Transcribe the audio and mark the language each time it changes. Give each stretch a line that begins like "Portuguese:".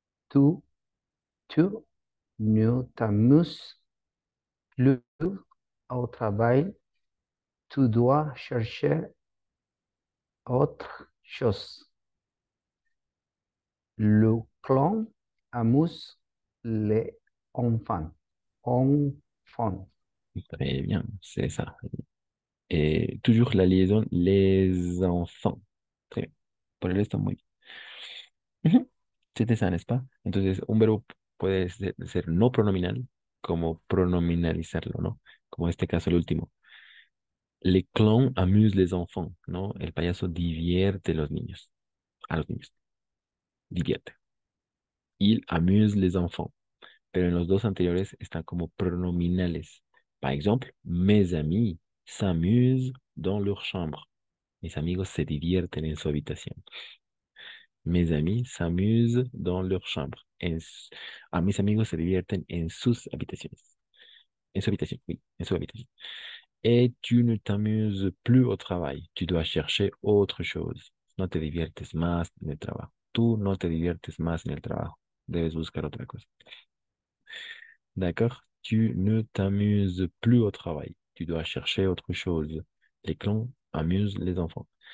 French: Tu, tu ne t'amuses plus au travail. Tu dois chercher autre chose. Le clown amuse les enfants. Enfants. Très bien, c'est ça. Et toujours la liaison, les enfants. Très bien.
Spanish: Por el está muy bien.
French: Ujú. C'était ça, n'est-ce pas?
Spanish: Entonces, un verbo puede ser no pronominal como pronominalizarlo, ¿no? Como en este caso el último.
French: Les clowns amusent les enfants,
Spanish: ¿no? El payaso divierte a los niños, divierte.
French: Il amuse les enfants.
Spanish: Pero en los dos anteriores están como pronominales.
French: Par exemple, mes amis s'amusent dans leur chambre.
Spanish: Mis amigos se divierten en su habitación.
French: Mes amis s'amusent dans leur chambre.
Spanish: Mis amigos se divierten en sus habitaciones. En su habitación, oui, en su habitación.
French: Et tu ne t'amuses plus au travail. Tu dois chercher autre chose.
Spanish: No te diviertes más en el trabajo. Tú no te diviertes más en el trabajo. Debes buscar otra cosa. D'accord?
French: Tu ne t'amuses plus au travail. Tu dois chercher autre chose. Les clowns amusent les enfants.